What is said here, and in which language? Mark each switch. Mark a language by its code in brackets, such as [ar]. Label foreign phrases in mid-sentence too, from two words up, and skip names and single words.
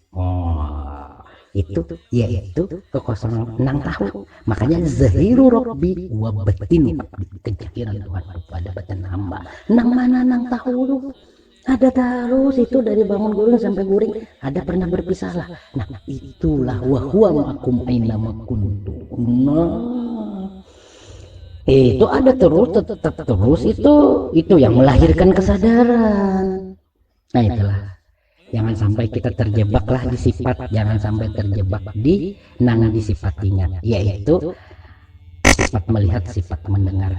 [bjn] Itu yaitu kekosongan nang tahu. Makanya [ar] zahiru rabbi wa batinu, [bjn] kejakiran Tuhan pada batin hamba. Nang mana nang tahu ada terus itu dari bangun guling sampai guring ada pernah berpisah lah. Nah itulah [ar] wa huwa ma'akum aina ma kuntum. [bjn] Itu ada terus, tetap terus, itu yang melahirkan kesadaran. Nah itulah, jangan sampai kita terjebaklah di sifat, jangan sampai terjebak di nang disifatinya, yaitu sifat melihat, sifat mendengar.